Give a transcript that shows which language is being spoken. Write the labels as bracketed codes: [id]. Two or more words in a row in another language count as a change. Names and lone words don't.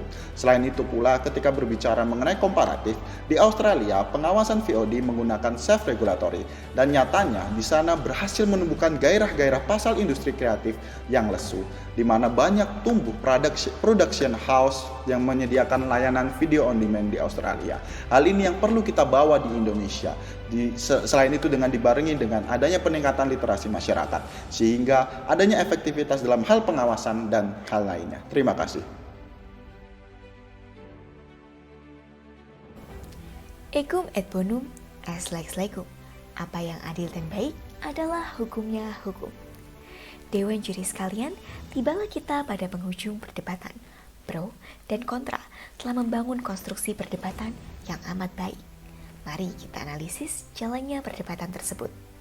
[id] Selain itu pula, ketika berbicara mengenai komparatif, di Australia pengawasan VOD menggunakan self-regulatory, dan nyatanya di sana berhasil menumbuhkan gairah-gairah pasar industri kreatif yang lesu, di mana banyak tumbuh [en] production house [id] yang menyediakan layanan [en] video on demand [id] di Australia. Hal ini yang perlu kita bawa di Indonesia. Selain itu dengan dibarengi dengan adanya peningkatan literasi masyarakat, sehingga adanya efektivitas dalam hal pengawasan dan hal lainnya. Terima kasih. [la] Ecum et bonum est lex legum. [id] Apa yang adil dan baik adalah hukumnya hukum. Dewan juri sekalian, tibalah kita pada penghujung perdebatan. Pro dan kontra telah membangun konstruksi perdebatan yang amat baik. Mari kita analisis jalannya perdebatan tersebut.